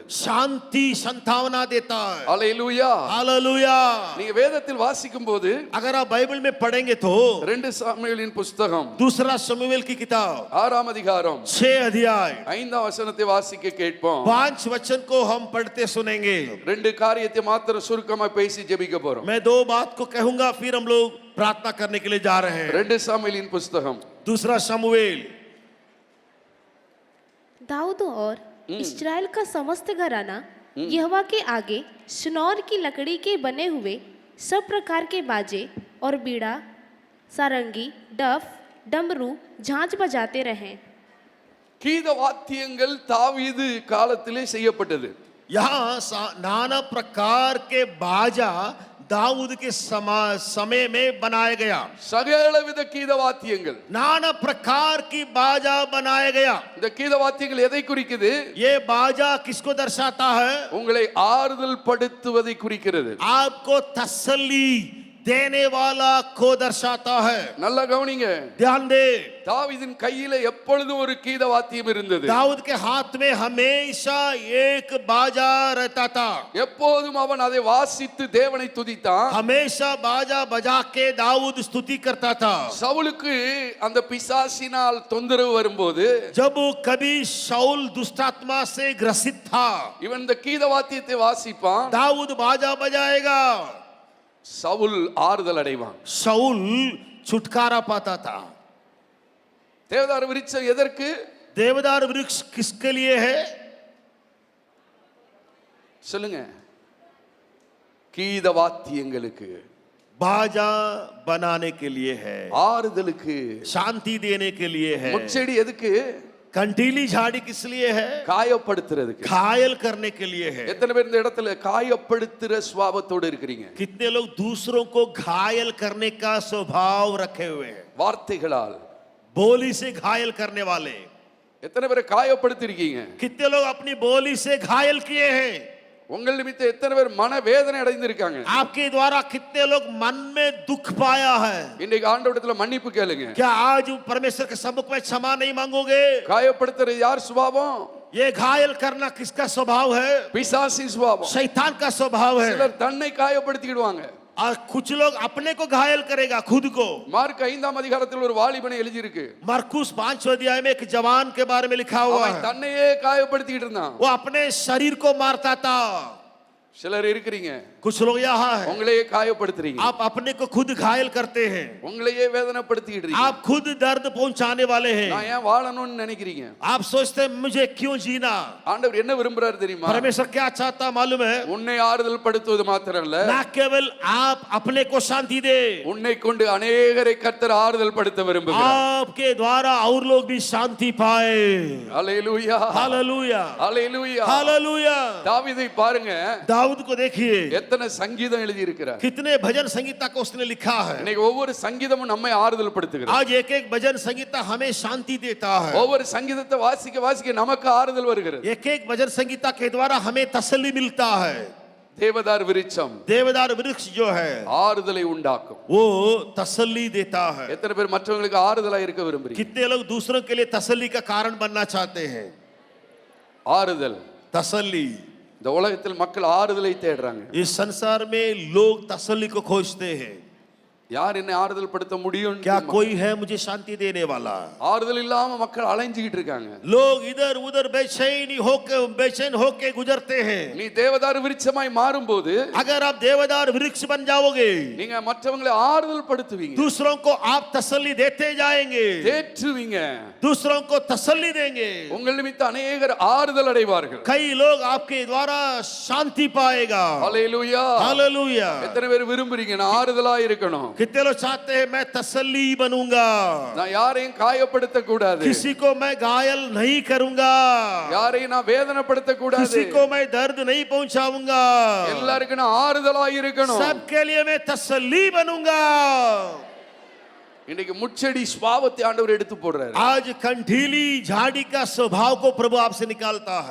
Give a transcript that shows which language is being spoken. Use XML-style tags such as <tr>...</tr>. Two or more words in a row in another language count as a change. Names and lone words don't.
<hi>शांति संतावना देता है।</hi> <ta>அல்லேலூயா.</ta> <hi>हालेलुया।</hi> <ta>நீங்க வேதத்தில் வாசிக்கும் போது</ta> <hi>अगर आप बाइबल में पढ़ेंगे तो</hi> <ta>2 சாமுவேலின் புஸ்தகம்</ta> <hi>दूसरा शमूएल की किताब</hi> <ta>6ஆம் அதிகாரம்</ta> <hi>6 अध्याय</hi> <ta>5ஆம் வசனத்தை வாசிக்க கேட்போம்.</ta> <hi>5 वचन को हम पढ़ते सुनेंगे।</hi> <ta>ரெண்டு காரியத்தை மாத்திரம் சுருக்கமா பேசி ஜெபிக்க போறோம்.</ta> <hi>मैं दो बात को कहूंगा, फिर हम लोग प्रार्थना करने के लिए जा रहे हैं।</hi> <ta>2 சாமுவேலின் புஸ்தகம்</ta> <hi>दूसरा शमूएल। दाऊद और इस्राएल का समस्त घराना यहोवा के आगे शिनोर की लकड़ी के बने हुए सब प्रकार के बाजे और बीड़ा, सारंगी, डफ, डमरू, झांझ बजाते रहे।</hi> <ta>கீத வாத்தியங்கள் தாவீது காலத்திலே செய்யப்பட்டது.</ta> <hi>यहाँ नाना प्रकार के बाजा दाऊद के समय में बनाया गया।</hi> <ta>சகலவித கீத வாத்தியங்கள்,</ta> <hi>नाना प्रकार की बाजा बनाया गया।</hi> <ta>இந்த கீத வாத்தியங்கள் எதை குறிக்குது?</ta> <hi>ये बाजा किसको दर्शाता है?</hi> <ta>உங்களை ஆறுதல் படுத்துவதை குறிக்கிறது.</ta> <hi>आपको तसल्ली देने वाला को दर्शाता है।</hi> <ta>நல்லா கவனிங்க.</ta> <hi>ध्यान दे,</hi> <ta>தாவீதின் கையில எப்பொழுதும் ஒரு கீத வாத்தியம் இருந்தது.</ta> <hi>दाऊद के हाथ में हमेशा एक बाजा रहता था।</hi> <ta>எப்போதும் அவன் அதை வாசித்து தேவனை துதித்தான்.</ta> <hi>हमेशा बाजा बजा के दाऊद स्तुति करता था।</hi> <ta>சவுலுக்கு அந்த பிசாசினால் தொந்தரவு வரும்போது</ta> <hi>जब कभी शाऊल दुष्टात्मा से ग्रसित था,</hi> <ta>இவன் இந்த கீத வாத்தியத்தை வாசிப்பான்.</ta> <hi>दाऊद बाजा बजाएगा,</hi> <ta>சவுல் ஆறுதல் அடைவான்.</ta> <hi>शाऊल छुटकारा पाता था।</hi> <ta>தேவதாரு விருட்சம் எதற்கு?</ta> <hi>देवदार वृक्ष किसके लिए है?</hi> <ta>சொல்லுங்க. கீத வாத்தியங்களுக்கு,</ta> <hi>बाजा बनाने के लिए है,</hi> <ta>ஆறுதலுக்கு,</ta> <hi>शांति देने के लिए है।</hi> <ta>முட்செடி எதுக்கு?</ta> <hi>कंटीली झाड़ी किस लिए है?</hi> <ta>காயப்படுத்துறதுக்கு.</ta> <hi>घायल करने के लिए है।</hi> <ta>எத்தனை பேர் இந்த இடத்துல காயப்படுத்துற சுபாவத்தோடு இருக்கிறீங்க?</ta> <hi>कितने लोग दूसरों को घायल करने का स्वभाव रखे हुए हैं?</hi> <ta>வார்த்தைகளால்,</ta> <hi>बोली से घायल करने वाले।</hi> <ta>எத்தனை பேரை காயப்படுத்தி இருக்கீங்க?</ta> <hi>कितने लोग अपनी बोली से घायल किए हैं?</hi> <ta>உங்கள் நிமித்தம் எத்தனை பேர் மனவேதனை அடைந்திருக்காங்க?</ta> <hi>आपके द्वारा कितने लोग मन में दुख पाया है?</hi> <ta>இன்னைக்கு ஆண்டவரிடத்துல மன்னிப்பு கேளுங்க.</ta> <hi>क्या आज परमेश्वर के सम्मुख में क्षमा नहीं मांगोगे?</hi> <ta>காயப்படுத்துற யார் சுபாவம்?</ta> <hi>ये घायल करना किसका स्वभाव है?</hi> <ta>பிசாசின் சுபாவம்.</ta> <hi>शैतान का स्वभाव है।</hi> <ta>சிலர் தன்னை காயப்படுத்திடுவாங்க.</ta> <hi>और कुछ लोग अपने को घायल करेगा, खुद को।</hi> <ta>மார்க் 5ஆம் அதிகாரத்தில் ஒரு வாலிபனை எழுதி இருக்கு.</ta> <hi>मरकुस 5 अध्याय में एक जवान के बारे में लिखा हुआ</hi> <ta>அவன்</ta> <hi>है।</hi> <ta>தன்னையே காயப்படுத்திட்டு இருந்தான்.</ta> <hi>वो अपने शरीर को मारता था।</hi> <ta>சிலர் இருக்கிறீங்க,</ta> <hi>कुछ लोग यहाँ है,</hi> <ta>உங்களையே காயப்படுத்துறீங்க,</ta> <hi>आप अपने को खुद घायल करते हैं,</hi> <ta>உங்களையே வேதனைப்படுத்திட்டு இருக்கீங்க.</ta> <hi>आप खुद दर्द पहुंचाने वाले हैं।</hi> <ta>நான் ஏன் வாழணும்னு நினைக்கிறீங்க?</ta> <hi>आप सोचते हैं मुझे क्यों जीना।</hi> <ta>ஆண்டவர் என்ன விரும்புறாரு தெரியுமா?</ta> <hi>परमेश्वर क्या चाहता मालूम है?</hi> <ta>உன்னை ஆறுதல் படுத்துவது மாத்திரமல்ல,</ta> <hi>ना केवल आप अपने को शांति दे,</hi> <ta>உன்னை கொண்டு अनेகரை கர்த்தர் ஆறுதல் படுத்த விரும்புகிறார்.</ta> <hi>आपके द्वारा और लोग भी शांति पाए।</hi> <ta>ஹalleluya,</ta> <hi>हालेलुया,</hi> <ta>ஹalleluya.</ta> <hi>हालेलुया।</hi> <ta>தாவீதை பாருங்க,</ta> <hi>दाऊद को देखिए,</hi> <ta>எத்தனை சங்கீதம் எழுதி இருக்கிறார்.</ta> <hi>कितने भजन संगीता को उसने लिखा है।</hi> <ta>இன்னைக்கு ஒவ்வொரு சங்கீதமும் நம்மை ஆறுதல் படுத்துகிறது.</ta> <hi>आज एक एक भजन संगीता हमें शांति देता है।</hi> <ta>ஒவ்வொரு சங்கீதத்தை வாசிக்க வாசிக்க நமக்கு ஆறுதல் வருகிறது.</ta> <hi>एक एक भजन संगीता के द्वारा हमें तसल्ली मिलता है।</hi> <ta>தேவதார் விருட்சம்</ta> <hi>देवदार वृक्ष जो है</hi> <ta>ஆறுதலை உண்டாக்கும்.</ta> <hi>वो तसल्ली देता है।</hi> <ta>எத்தனை பேர் மற்றவங்களுக்கு ஆறுதலா இருக்க விரும்புறீங்க?</ta> <hi>कितने लोग दूसरों के लिए तसल्ली का कारण बनना चाहते हैं।</hi> <ta>ஆறுதல்.</ta> <hi>तसल्ली,</hi> <ta>இந்த உலகத்தில் மக்கள் ஆறுதலை தேடுறாங்க.</ta> <hi>इस संसार में लोग तसल्ली को खोजते हैं।</hi> <ta>யார் என்னை ஆறுதல் படுத்த முடியும்?</ta> <hi>क्या कोई है मुझे शांति देने वाला।</hi> <ta>ஆறுதல் இல்லாம மக்கள் அலைஞ்சிட்டு இருக்காங்க.</ta> <hi>लोग इधर उधर बेचैन होके गुजरते हैं।</hi> <ta>நீ தேவதாரு விருட்சமாய் மாறும்போது</ta> <hi>अगर आप देवदार वृक्ष बन जाओगे,</hi> <ta>நீங்க மற்றவங்களை ஆறுதல் படுத்துவீங்க,</ta> <hi>दूसरों को आप तसल्ली देते जाएंगे,</hi> <ta>தேற்றுவீங்க,</ta> <hi>दूसरों को तसल्ली देंगे।</hi> <ta>உங்கள் நிமித்தம் अनेகர் ஆறுதல் அடைவார்கள்.</ta> <hi>कई लोग आपके द्वारा शांति पाएगा।</hi> <ta>ஹalleluya,</ta> <hi>हालेलुया।</hi> <ta>எத்தனை பேர் விரும்புறீங்க நான் ஆறுதலா இருக்கணும்?</ta> <hi>कितने लोग चाहते हैं मैं तसल्ली बनूंगा,</hi> <ta>நான் யாரையும் காயப்படுத்த கூடாது,</ta> <hi>किसी को मैं घायल नहीं करूंगा,</hi> <ta>யாரையும் நான் வேதனைப்படுத்த கூடாது,</ta> <hi>किसी को मैं दर्द नहीं पहुंचाऊंगा,</hi> <ta>எல்லாருக்கும் நான் ஆறுதலா இருக்கணும்.</ta> <hi>सबके लिए मैं तसल्ली बनूंगा।</hi> <ta>இன்னைக்கு முச்செடி சுபாவத்தை ஆண்டவர் எடுத்து போடுறாரு.</ta> <hi>आज कंठीली झाड़ी का स्वभाव को प्रभु आपसे निकालता है।</hi>